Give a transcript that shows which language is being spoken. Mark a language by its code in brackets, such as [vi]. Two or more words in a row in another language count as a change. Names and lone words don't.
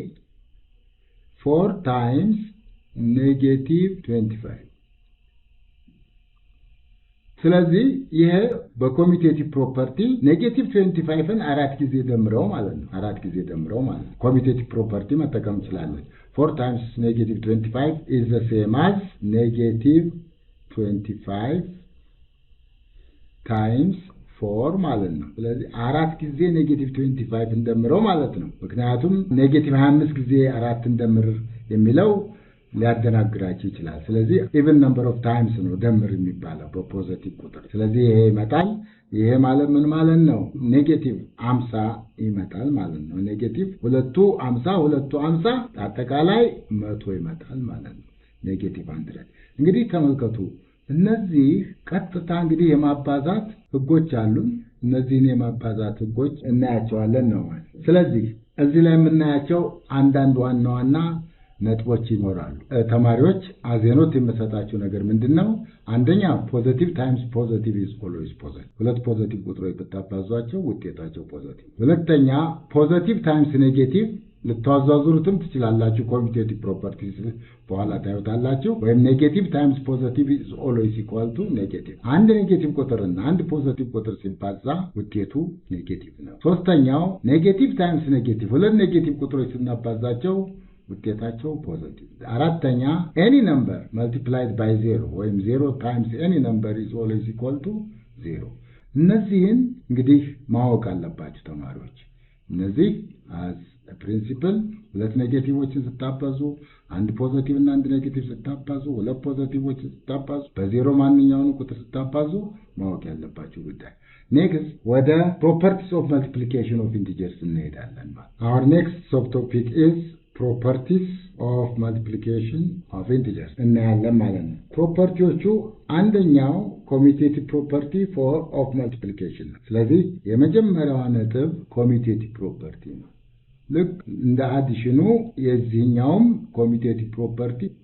[en] 4 times negative 25 [am] ስለዚህ ይሄ በኮሚቴቲቭ ፕሮፐርቲ ኔጌቲቭ 25ን 4 ጊዜ ደምረው ማለት ነው 4 ጊዜ ደምረው ማለት ነው [en] commutative property [am] መጠቀም ይችላል [en] 4 times negative 25 is the same as negative 25 [am] times 4 ማለት ነው ስለዚህ 4 ጊዜ ኔጌቲቭ 25 እንደምረው ማለት ነው ምክንያቱም ኔጌቲቭ 25 ጊዜ 4 እንደምር የሚለው ሊያደናግራችሁ ይችላል ስለዚህ [en] even number of times [am] ነው ደምር የሚባለው በፖዚቲቭ ቁጥር ስለዚህ ይሄ ይመጣል ይሄ ማለት ምን ማለት ነው ኔጌቲቭ 50 ይመጣል ማለት ነው ኔጌቲቭ 250 አጠቃላይ 100 ይመጣል ማለት ነው ኔጌቲቭ 100 እንግዲህ ተመልከቱ እነዚህ ቀጥታ እንግዲህ የማባዛት ህጎች አሉ እነዚህን የማባዛት ህጎች እናያቸዋለን ነው ስለዚህ እዚህ ላይ የምናያቸው አንዳንድ ዋና ነጥቦች ይኖራሉ ተማሪዎች አዜኖት የምሰጣቸው ነገር ምንድነው አንደኛ [en] positive times positive is always positive [am] ሁለት ፖዚቲቭ ቁጥሮች ብታባዟቸው ውጤታቸው ፖዚቲቭ ሁለተኛ [en] positive times negative [am] ልታዛዙሩትም ትችላላችሁ [en] commutative properties [am] በኋላ ታዩታላችሁ ወይም [en] negative times positive is always equal to [am] ኔጌቲቭ አንድ ኔጌቲቭ ቁጥርና አንድ ፖዚቲቭ ቁጥር ሲባዛ ውጤቱ ኔጌቲቭ ነው ሶስተኛው [en] negative times negative [am] ሁለት ኔጌቲቭ ቁጥሮች ስናባዛቸው ውጤታቸው ፖዚቲቭ አራተኛ [en] any number multiplied by [am] 0 ወይም [en] 0 times any number is always equal to 0 [am] እነዚህን እንግዲህ ማወቅ አለባችሁ ተማሪዎች እነዚህ [en] as a principle [am] ሁለት ኔጌቲቮችን ስታባዙ አንድ ፖዚቲቭ እና አንድ ኔጌቲቭ ስታባዙ ሁለት ፖዚቲቮችን ስታባዙ በዜሮ ማንኛውንም ቁጥር ስታባዙ ማወቅ ያለባችሁ ጉዳይ። [en] Next, what are properties of multiplication of integers [am] እንሄዳለን። [en] Our next subtopic is properties of multiplication of integers [am] እናያለን ማለት ነው። ፕሮፐርቲዎቹ አንደኛው [en] commutative property of multiplication [am] ነው። ስለዚህ የመጀመሪያው ነጥብ [en] commutative property [am] ነው። ልክ እንደ አዲሽኑ የዚህኛውም [en] commutative property